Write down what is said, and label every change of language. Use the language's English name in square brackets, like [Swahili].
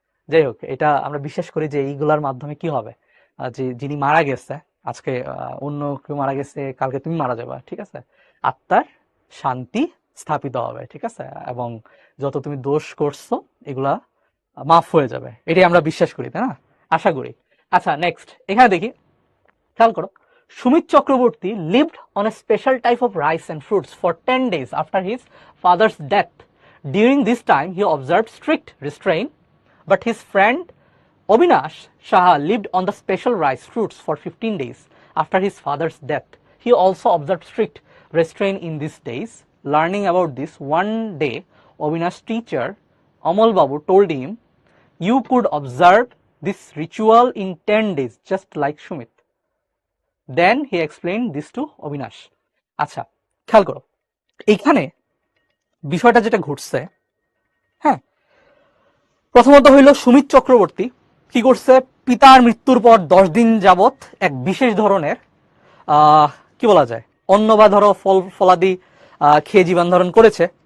[Bangla] যাই হোক, এটা আমরা বিশ্বাস করি যে এইগুলার মাধ্যমে কি হবে, যে যিনি মারা গেছে আজকে, অন্য কেউ মারা গেছে, কালকে তুমি মারা যাবে, ঠিক আছে, আত্মার শান্তি স্থাপিত হবে, ঠিক আছে, এবং যত তুমি দোষ করছো এগুলা মাফ হয়ে যাবে, এটাই আমরা বিশ্বাস করি, তাই না? আশা করি। আচ্ছা, নেক্সট এখানে দেখি, খেয়াল করো, [English] Sumit Chakraborty lived on a special type of rice and fruits for 10 days after his father's death. During this time, he observed strict restraint, but his friend Avinash Saha lived on the special rice fruits for 15 days after his father's death. He also observed strict restraint in these days. Learning about this, one day, Avinash's teacher, Amal Babu, told him, "You could observe this ritual in 10 days, just like Sumit." Then he explained this to Avinash. [Bangla] আচ্ছা, খেয়াল করো এইখানে বিষয়টা যেটা ঘটছে, হ্যাঁ, প্রথমত হইল সুমিত চক্রবর্তী কি করছে, পিতার মৃত্যুর পর 10 দিন যাবত এক বিশেষ ধরনের কি বলা যায় অন্ন বা ধরো ফল ফলাদি খেয়ে জীবন ধারণ করেছে।